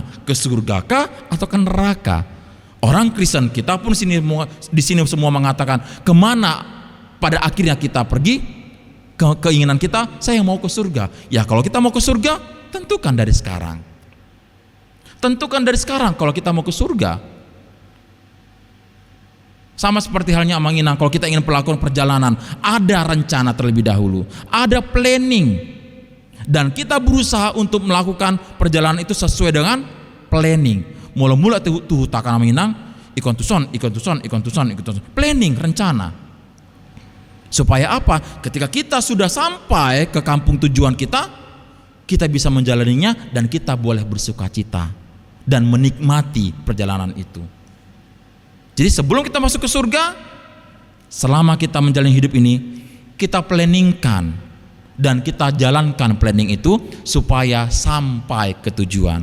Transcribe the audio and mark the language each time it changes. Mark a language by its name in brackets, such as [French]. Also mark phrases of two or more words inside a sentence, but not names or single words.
[Indonesian] Ke surga kah atau ke neraka? Orang Kristen kita pun di sini semua mengatakan, kemana pada akhirnya kita pergi? Keinginan kita, saya mau ke surga. Ya kalau kita mau ke surga, tentukan dari sekarang. Tentukan dari sekarang kalau kita mau ke surga. Sama seperti halnya amang-inang, kalau kita ingin melakukan perjalanan, ada rencana terlebih dahulu, ada planning, dan kita berusaha untuk melakukan perjalanan itu sesuai dengan planning. Mula-mula tuh takkan amang-inang, [Batak Angkola] ikon tuson, [Indonesian] planning, rencana. Supaya apa? Ketika kita sudah sampai ke kampung tujuan kita bisa menjalaninya dan kita boleh bersukacita dan menikmati perjalanan itu. Jadi sebelum kita masuk ke surga, selama kita menjalani hidup ini, kita planningkan dan kita jalankan planning itu supaya sampai ke tujuan.